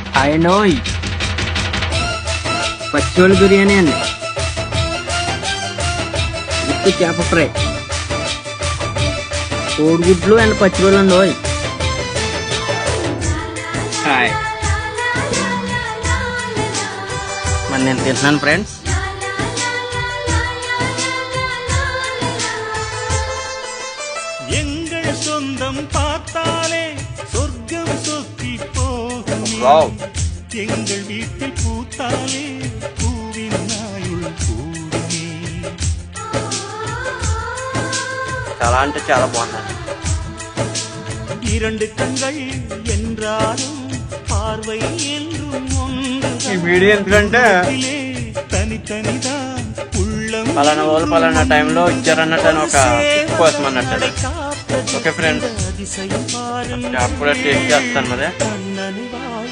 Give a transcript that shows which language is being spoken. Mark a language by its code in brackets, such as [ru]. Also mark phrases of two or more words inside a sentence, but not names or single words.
[te] ఆయనోయ్ పచ్చోళ్ళ బిర్యానీ అండి, ఉత్తి చేప ఫ్రై, కోడిగుడ్లు అండ్ పచ్చిరోళ్ళు అండి. ఓయ్ హాయ్, మరి నేను తింటున్నాను ఫ్రెండ్స్. [ta] எங்கள் சொந்தம் பார்த்தாலே சொர்க்கம் சொத்தி போகும், எங்கள் வீட்டில் பூத்தாலே பூவின் நாயுள் கூடுமே. [te] చాలా అంటే చాలా బాగుందండి. [ta] இரண்டு கண்கள் என்றாலும் பார்வை என்றும் ஒன்று. [te] ఈ వీడియో ఎందుకంటే [ta] தனித்தனிதான் உள்ளம் [te] పలానా వాళ్ళు పలానా టైంలో ఇచ్చారన్నట్టు అని ఒక కోసం అన్నట్టు. ఓకే ఫ్రెండ్స్, అప్పుడే టేస్ట్ చేస్తాను మరి.